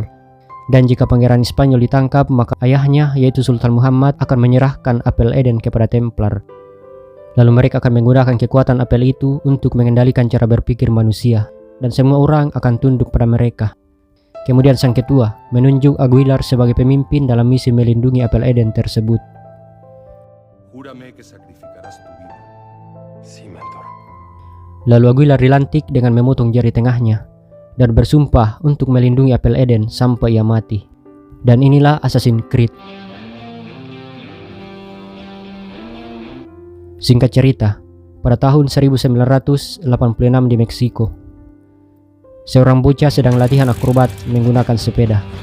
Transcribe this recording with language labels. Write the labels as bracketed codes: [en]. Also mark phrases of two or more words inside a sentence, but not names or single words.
[id] Dan jika pangeran Spanyol ditangkap, maka ayahnya yaitu Sultan Muhammad akan menyerahkan apel Eden kepada Templar. Lalu mereka akan menggunakan kekuatan apel itu untuk mengendalikan cara berpikir manusia. Dan semua orang akan tunduk pada mereka. Kemudian sang ketua menunjuk Aguilar sebagai pemimpin dalam misi melindungi apel Eden tersebut. [es] Júrame que sacrificarás tu vida. Sí, mentor. [id] Lalu Aguilar dilantik dengan memotong jari tengahnya dan bersumpah untuk melindungi apel Eden sampai ia mati. Dan inilah Assassin's Creed. Singkat cerita, pada tahun 1986 di Meksiko, seorang bocah sedang latihan akrobat menggunakan sepeda.